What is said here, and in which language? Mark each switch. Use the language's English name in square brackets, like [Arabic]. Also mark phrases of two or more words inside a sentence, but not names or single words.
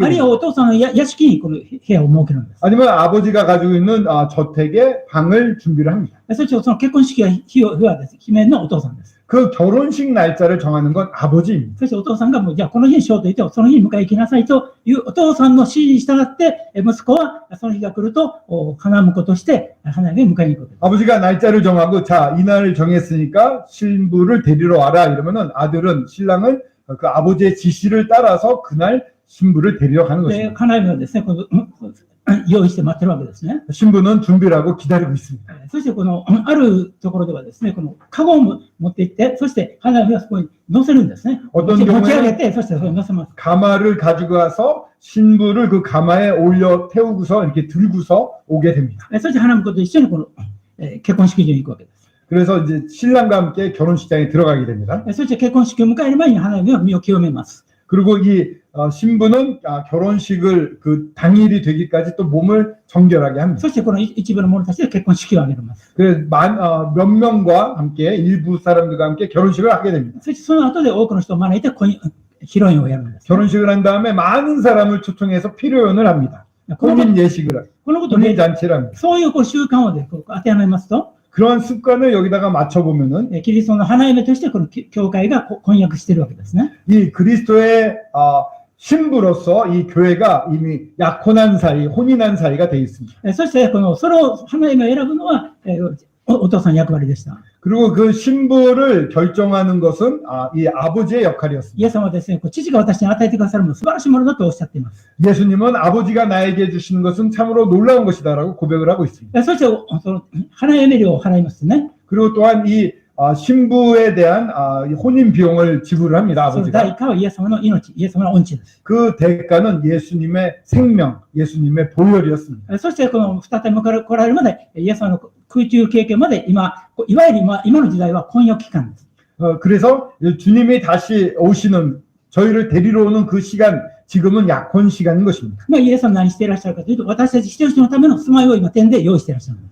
[Japanese] あるい [Korean] 됩니다. [Japanese] はお父さんの屋敷にこの部屋を設けるんです。 [Korean] 아니면 아버지가 가지고 있는 저택에 방을 준비를 합니다. [Japanese] そしてその結婚式は日はですね、決めるのはお父さんです。 [Korean] 그 결혼식 날짜를 정하는 건 아버지입니다. [Japanese] そしてお父さんがもう、じゃあこの日にしようと言って、その日に迎え行きなさいというお父さんの指示に従って、息子はその日が来ると、花婿として花嫁に迎えに行く。 [Korean] 아버지가 날짜를 정하고 자, 이날을 정했으니까 신부를 데리러 와라 이러면은 아들은 신랑은 그 아버지의 지시를 따라서 그날 신부를 데리러 가는 [Japanese] で、 [Korean] 것입니다. [Japanese] 花嫁はですね、この用意して待ってるわけですね。 [Korean] 신부는 준비를 하고 기다리고 있습니다. [Japanese] そしてこのあるところではですね、このカゴを持って行って、そして花嫁はそこに乗せるんですね。持ち上げて、そしてそこに乗せます。 [Korean] 가마를 가지고 가서 신부를 그 가마에 올려 태우고서 이렇게 들고서 오게 됩니다. [Japanese] そして花婿と一緒にこの結婚式場に行くわけです。 [Korean] 그래서 이제 신랑과 함께 결혼식장에 들어가게 됩니다. [Japanese] そして結婚式を迎える前に花嫁は身を清めます。 [Korean] 그리고 이 신부는 결혼식을 그 당일이 되기까지 또 몸을 정결하게 합니다. [Japanese] そしてこの一部の者たちで結婚式を挙げます。 [Korean] 그래서 몇 명과 함께 일부 사람들과 함께 결혼식을 하게 됩니다. [Japanese] そしてその後で多くの人を招いて披露宴をやるんです。 [Korean] 결혼식을 한 다음에 많은 사람을 초청해서 피로연을 합니다. [Japanese] この [Korean] 혼인 예식을, [Japanese] こと [Korean] 혼인 [Japanese] で、 [Korean] 잔치를 합니다. [Japanese] そういう習慣を当てはめますと、 [Korean] 그런 습관을 여기다가 맞춰보면은 [Japanese] キリストの花嫁としてこの教会が婚約しているわけですね。 [Korean] 이 그리스도의 신부로서 이 교회가 이미 약혼한 사이, 혼인한 사이가 되어 있습니다. [Japanese] そしてこのそれを花嫁を選ぶのはお父さんの役割でした。 [Korean] 그리고 그 신부를 결정하는 것은 이 아버지의 [Japanese] イ [Korean] 역할이었습니다. [Japanese] エス様はですね、父が私に与えてくださるもの素晴らしいものだとおっしゃっています。 [Korean] 예수님은 아버지가 나에게 주시는 것은 참으로 놀라운 것이다라고 고백을 하고 있습니다. [Japanese] そしてその花嫁料を払いますね。 [Korean] 그리고 또한 이 신부에 대한 이 혼인 비용을 지불을 합니다. [Japanese] その代 [Korean] 아버지가. [Japanese] 価はイエス様の命、イエス様の恩知です。 [Korean] 그 대가는 예수님의 생명, 예수님의 보혈이었습니다. [Japanese] そしてこの再び来られるまで、イエス様の空中経験まで今、いわゆる今の時代は婚約期間です。 [Korean] 그래서 주님이 다시 오시는 저희를 데리러 오는 그 시간, 지금은 약혼 시간인 것입니다. [Japanese] イエス様は何していらっしゃるかというと、私たち一人一人のための住まいを今天で用意していらっしゃる。